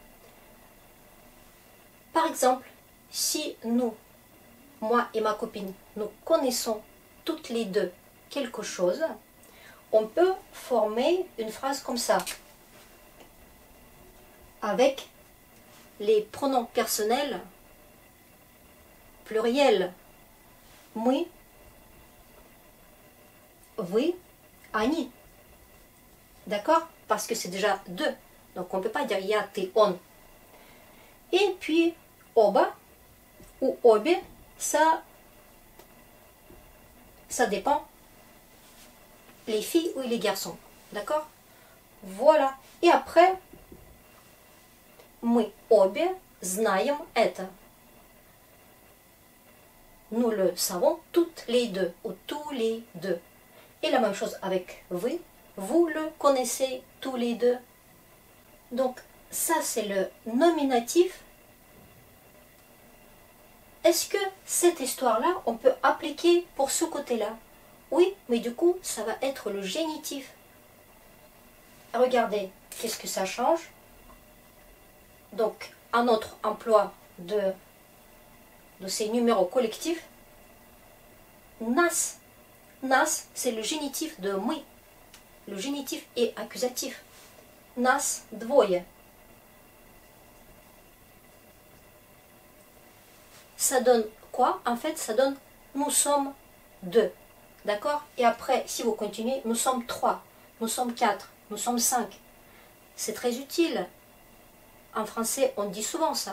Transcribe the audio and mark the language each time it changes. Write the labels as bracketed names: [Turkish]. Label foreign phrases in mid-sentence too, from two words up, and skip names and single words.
[French] Par exemple, si nous, moi et ma copine, nous connaissons toutes les deux quelque chose, on peut former une phrase comme ça, avec les pronoms personnels pluriels. [Russian] Мы, вы, они. [French] D'accord? Parce que c'est déjà deux. Donc on ne peut pas dire [Russian] я, ты, он. [French] Et puis, оба ou обе, ça dépend les filles ou les garçons. D'accord? Voilà. Et après, [Russian] мы обе знаем это. [French] Nous le savons toutes les deux, ou tous les deux. Et la même chose avec vous le connaissez tous les deux. Donc, ça c'est le nominatif. Est-ce que cette histoire-là, on peut appliquer pour ce côté-là? Oui, mais du coup, ça va être le génitif. Regardez, qu'est-ce que ça change? Donc, à notre emploi de ces numéros collectifs, nas. Nas, c'est le génitif de мы. Le génitif est accusatif. [Russian] Нас двое. [French] Ça donne quoi? En fait, ça donne nous sommes deux. D'accord? Et après, si vous continuez, nous sommes trois, nous sommes quatre, nous sommes cinq. C'est très utile. En français, on dit souvent ça.